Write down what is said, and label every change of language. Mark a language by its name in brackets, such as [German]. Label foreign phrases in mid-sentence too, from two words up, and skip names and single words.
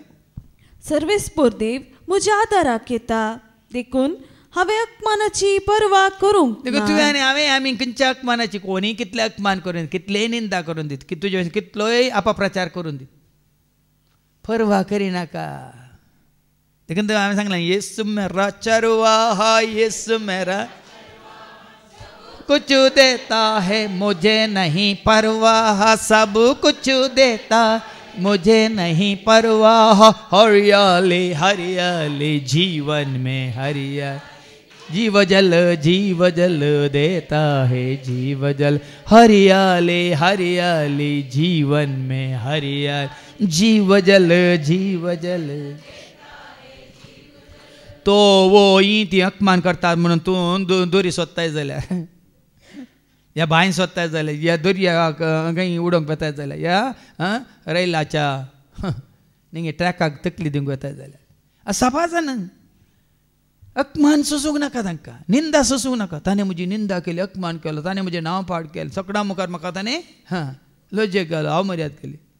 [Konkani] सर्वेस्पोर देव म्हज्या आदाराक येता देखून हांवें अपमानाची पर्वा करूंक देखून तुवें आनी हांवें आमी खंयच्या अपमानाची कोणी कितले अपमान करून कितलेय निंदा करून दीत की तुजे कितलोय अपप्रचार करून दीत पर्वा करिनाका देखून हांवें सांगलें [Hindi] येसू मेरा चरवा हा येसू मेरा कुछ देता है मुझे नहीं परवाह सब कुछ देता मुझे नहीं परवाह हरियाली हरियाली जीवन में हरियाली जीव जल देता है जीव जल हरियाली हरियाली जीवन में हरियाली जीव जल [Konkani] तो वो ती अपमान करतात म्हणून तूं दोरी सोदताय जाल्यार या बांय सोदताय जाल्यार या दर्या खंय उडोवंक वताय जाल्यार या रेलाच्या निंगे ट्रॅकाक तकली दिवंक वताय जाल्यार सपाजान अपमान सोसूंक नाका तांकां निंदा सोसूंक नाका ताणें म्हजी निंदा केली अपमान केलो ताणें म्हजें नांव पाड केलें सगळ्यां मुखार म्हाका ताणें लज्जेक घालो हांव मर्याद केली